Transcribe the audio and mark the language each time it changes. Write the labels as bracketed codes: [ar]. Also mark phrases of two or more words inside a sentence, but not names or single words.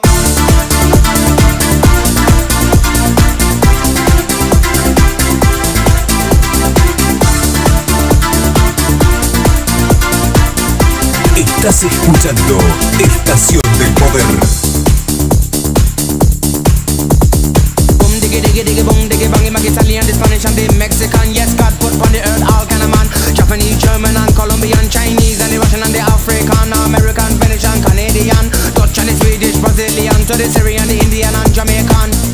[es] Estás escuchando Estación del Poder. Bum diggy diggy diggy bong diggy bong. [en] I'm Italian, the Spanish and the Mexican. Yes, God put on the earth all kind of man. Japanese, German and Colombian, Chinese and the Russian and the African, American, Venetian, Canadian, Dutch and the Swedish, Brazilian, to the Syrian, the Indian and Jamaican.